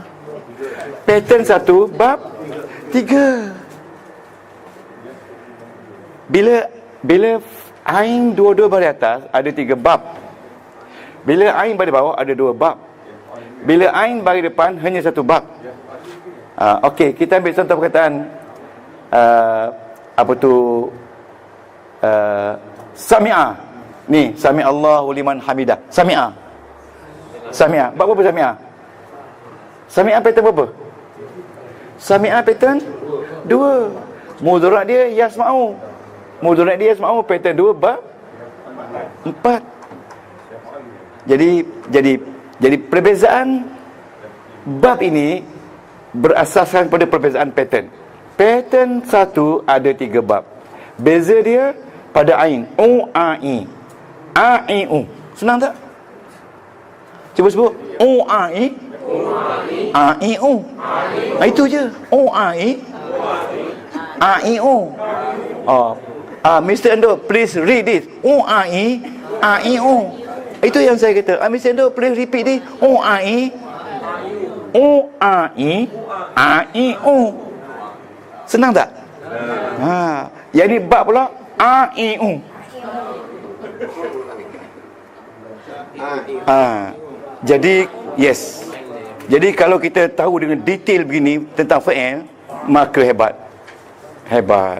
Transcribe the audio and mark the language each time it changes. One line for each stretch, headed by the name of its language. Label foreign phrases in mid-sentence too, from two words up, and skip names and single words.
Malay: Pattern 1 bab 3. Bila ain dua-dua baris atas ada 3 bab. Bila ain baris bawah ada 2 bab. Bila ain baris depan hanya 1 bab. Okey, kita ambil contoh perkataan sami'a.
Arabic: Ni, سمع الله لمن حمده.
Malay: Sami'a. Bab berapa sami'a? Sami'a pattern berapa? Sami'a pattern 2. Mudhari' dia yasma'u. Pattern 2 bab 4. Jadi perbezaan bab ini berasaskan pada perbezaan pattern. Pattern 1 ada 3 bab. Beza dia pada ain. A-I-U. Senang tak? Cuba sebut. A-I-U. Itu je. A-I-U. Mr.
English: Endo, please read this.
Malay: A-I-U. Itu yang saya kata. Mr.
English: Endo, please repeat this.
Malay: A-I-U. Senang tak? Yang ni bab pula A-I-U. Jadi yes. Jadi kalau kita tahu dengan detail begini tentang fi'il, maka hebat.